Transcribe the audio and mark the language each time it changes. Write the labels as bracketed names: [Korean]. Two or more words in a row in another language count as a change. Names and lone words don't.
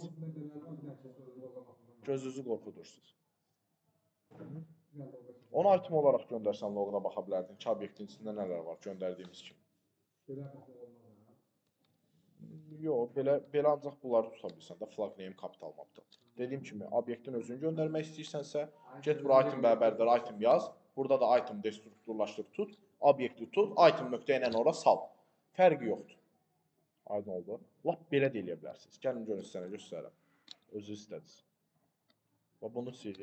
[Azerbaijani] Gözünüzü qorxudursunuz. Onu item olaraq göndərsən loquna baxa bilərdin ki, obyektin içində nələr var göndərdiyimiz kimi. Yox, belə ancaq bunları tuta bilsən də, [English] flag name, capital, maptal. [Azerbaijani] Dediyim kimi, obyektin özünü göndərmək istəyirsənsə, get bura item bərabərdir, item yaz. Burada da item destrukturlaşdır, tut. Obyekti tut, item nöqtə ilə ora sal. Fərqi yoxdur. Aydın oldu. Lap belə də eləyə bilərsiniz. Gəlin görün sizə göstərəm. Özü istədiniz. Və bunu sil.